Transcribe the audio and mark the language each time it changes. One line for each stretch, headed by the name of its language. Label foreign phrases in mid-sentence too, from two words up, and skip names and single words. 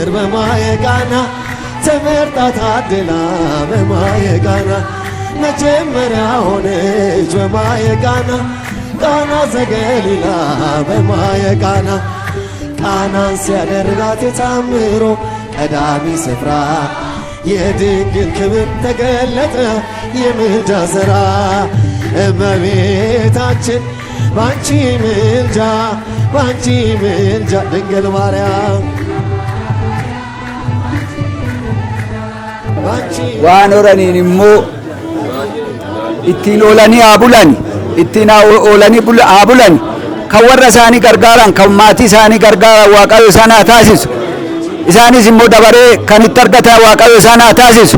Amharic: በማየቃና ተመርጣ ታድላ በማየቃና መጀመሪያ ሆነች በማየቃና ቃና ዘገሊላ በማየቃና ቃናን ሲያደርጋት የታምሮ ቀዳሚ ስፍራ የድንግል ክብር ተገለጠ የምልጃ ሥራ እመቤታችን ባንቺ ምልጃ ድንግል ማርያም
Oromo: waan horaniin immoo ittiin oolanii haa bulani ittiin oolanii haa bulani kan warra isaanii gargaaran kan maatii isaanii gargaaran waaqayyo isaan haa taasisu isaanis immoo dabaree kan itti argatan waaqayyo isaan haa taasisu